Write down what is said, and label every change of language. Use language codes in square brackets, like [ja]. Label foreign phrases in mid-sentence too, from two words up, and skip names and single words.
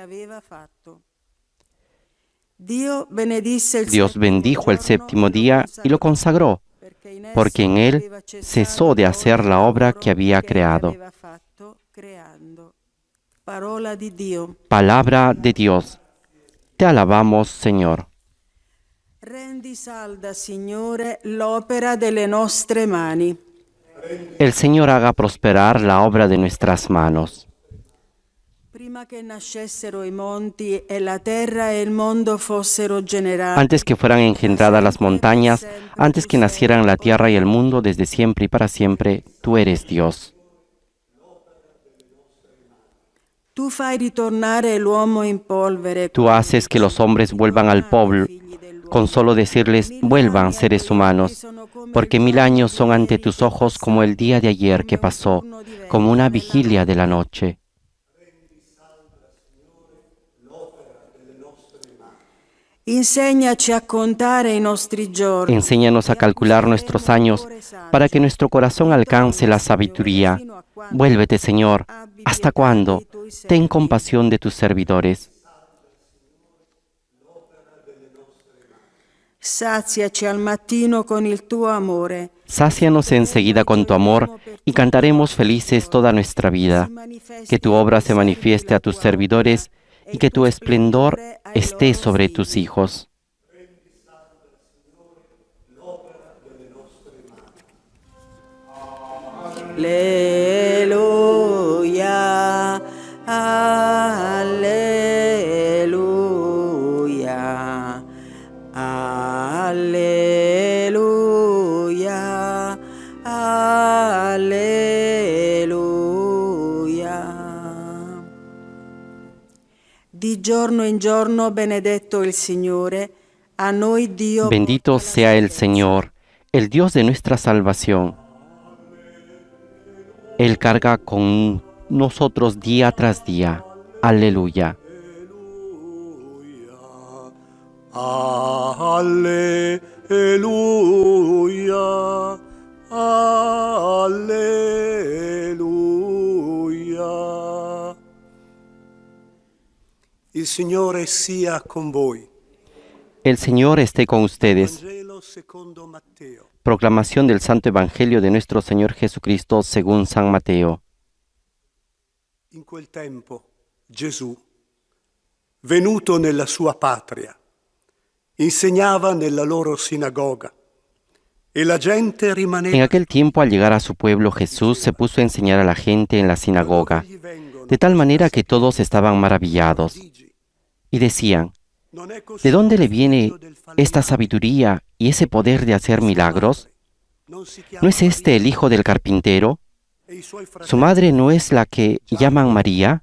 [es] Dios bendijo el séptimo día y lo consagró, porque en él cesó de hacer la obra que había creado. Palabra de Dios. Te alabamos, Señor. [it] Rendi salda, Signore, l'opera delle nostre mani. [es] El Señor haga prosperar la obra de nuestras manos. [it] Prima che nascessero i monti e la terra e il mondo fossero generati. [es] Antes que fueran engendradas las montañas, antes que nacieran la tierra y el mundo, desde siempre y para siempre, tú eres Dios. [it] Tu fai ritornare l'uomo in polvere. [es] Tú haces que los hombres vuelvan al polvo, con solo decirles, vuelvan seres humanos, porque 1000 años son ante tus ojos como el día de ayer que pasó, como una vigilia de la noche. [it] Insegnaci a contare i nostri giorni. [es] Enséñanos a calcular nuestros años para que nuestro corazón alcance la sabiduría. Vuélvete, Señor. ¿Hasta cuándo? Ten compasión de tus servidores. [it] Saziaci al mattino con il tuo amore. [es] Sácianos enseguida con tu amor y cantaremos felices toda nuestra vida. Que tu obra se manifieste a tus servidores y que tu esplendor esté sobre tus hijos. [it] Alleluia, alleluia, alleluia, alleluia. Di giorno in giorno benedetto il Signore, a noi Dio. [es] Bendito sea el Señor, el Dios de nuestra salvación. Él carga con nosotros día tras día. Aleluya. [it] Alleluia, alleluia. Il Signore sia con voi. [es] El Señor esté con ustedes. [it] Vangelo secondo Matteo. [es] Proclamación del Santo Evangelio de nuestro Señor Jesucristo según San Mateo. [it] In quel tempo Gesù, venuto nella sua patria, insegnava nella loro sinagoga e la gente rimaneva. [es] En aquel tiempo, al llegar a su pueblo, Jesús se puso a enseñar a la gente en la sinagoga, de tal manera que todos estaban maravillados y decían: ¿de dónde le viene esta sabiduría y ese poder de hacer milagros? ¿No es este el hijo del carpintero? ¿Su madre no es la que llaman María?